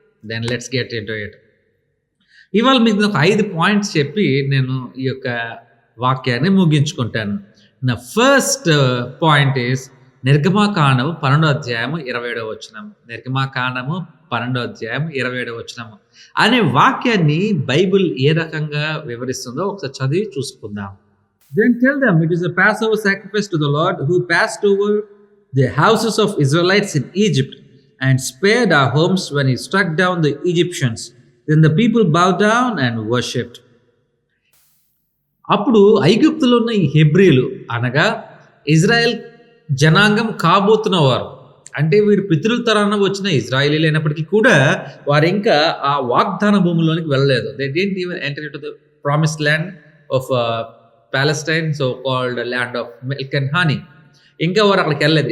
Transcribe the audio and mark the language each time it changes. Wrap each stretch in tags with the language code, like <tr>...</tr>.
<en>Then let's get into it.</en> <te>ఇవాళ మీకు ఒక 5 పాయింట్స్ చెప్పి నేను ఈ యొక్క వాక్యాన్ని ముగించుకుంటాను. నా ఫస్ట్ పాయింట్ ఈస్ నిర్గమాకాండము 12వ అధ్యాయము 27వ వచనం. నిర్గమాకాండము 12వ అధ్యాయం 27వ వచనము అనే వాక్యాన్ని బైబిల్ ఏ రకంగా వివరిస్తుందో ఒకసారి చదివి చూసుకుందాం.</te> <en>Then tell them it is a Passover sacrifice to the Lord who passed over the houses of Israelites in Egypt and spared our homes when he struck down the Egyptians. Then the people bowed down and worshipped.</en> <te>అప్పుడు ఐగుప్తులో ఉన్న ఈ హెబ్రీలు అనగా Israel జనాంగం కాబోతున్నవారు, అంటే వీరు పితృల తరాన వచ్చిన ఇజ్రాయేలీలు అయినప్పటికీ కూడా వారు ఇంకా ఆ వాగ్దాన భూమిలోనికి వెళ్ళలేదు.</te> <en>They didn't even enter into the promised land of Palestine, so called land of milk and honey.</en> <te>ఇంకా వారు అక్కడికి వెళ్ళలేదు.</te>